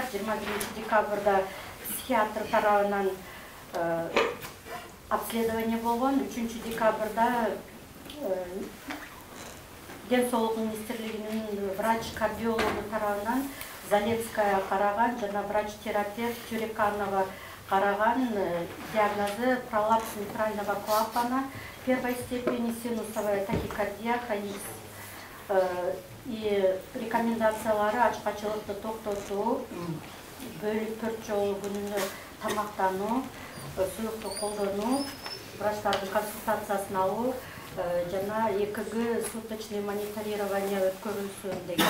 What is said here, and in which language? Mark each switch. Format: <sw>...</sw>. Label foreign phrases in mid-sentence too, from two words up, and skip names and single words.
<ky>21 декабрда психиатр тарабынан обследование болгон. 3 декабрда Ден соолук министрлигинин врач-кардиологу тарабынан Залецкая караган жана врач-терапевт Тюреканова караган диагнозу</ky> <ru>пролапс митрального клапана первой степени, синусовая тахикардия, хроническая</ru> <ky>и рекомендациялары ачкачылыкты токтотуу, бөлүп 4 жолу күнүнө тамактануу, суюкту колдонуу, врачтардын консультациясын алуу жана</ky> <ru>ЭКГ суточный мониторирование</ru> <ky>өткөрүлсүн деген.</ky>